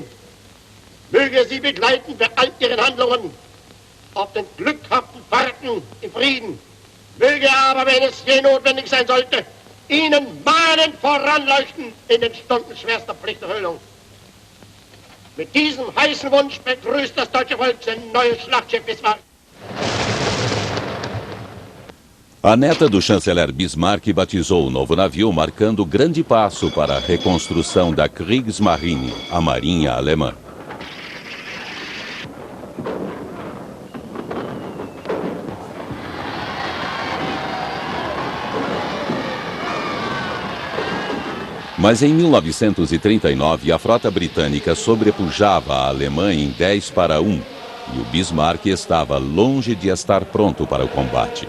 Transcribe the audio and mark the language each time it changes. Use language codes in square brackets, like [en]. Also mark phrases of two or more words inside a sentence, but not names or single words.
[de] Möge er sie begleiten bei all ihren Handlungen auf den glückhaften Fahrten im Frieden. Möge aber, wenn es je notwendig sein sollte, ihnen mahnend voranleuchten in den Stunden schwerster Pflichterfüllung. Mit diesem heißen Wunsch begrüßt das deutsche Volk sein neues Schlachtschiff Bismarck. [pt] A neta do chanceler Bismarck batizou o novo navio, marcando grande passo para a reconstrução da Kriegsmarine, a marinha alemã. Mas em 1939, a frota britânica sobrepujava a alemã em 10-1, e o Bismarck estava longe de estar pronto para o combate.